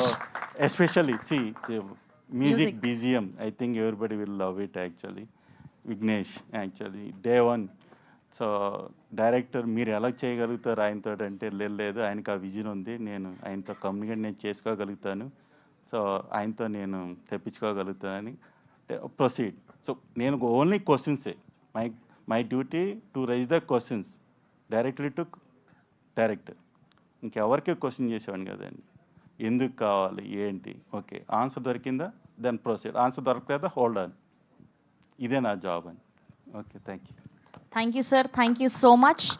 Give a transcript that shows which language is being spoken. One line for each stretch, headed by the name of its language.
English: So, especially, see, the music BGM, I think everybody will love it actually. Vignesh, actually, day one.
Telugu: So director మీరు ఎలా చేయగలుగుతారు ఆయనతో అంటే లేదు ఆయనకు ఆ విజన్ ఉంది, నేను ఆయనతో కమ్యూనికేట్ నేను చేసుకోగలుగుతాను, సో ఆయనతో నేను తెప్పించుకోగలుగుతానని ప్రొసీడ్. సో నేను
English: Only క్వశ్చన్సే, my duty to raise the questions.
Telugu: Director ఇంకెవరికే question చేసేవాడిని కదండి, ఎందుకు కావాలి ఏంటి.
English: okay answer
Telugu: దొరికిందా
English: then proceed, answer
Telugu: దొరకలేదా
English: Hold on.
Telugu: ఇదే నా జాబ్ అని.
English: Okay thank you. Thank you, sir. Thank you so much.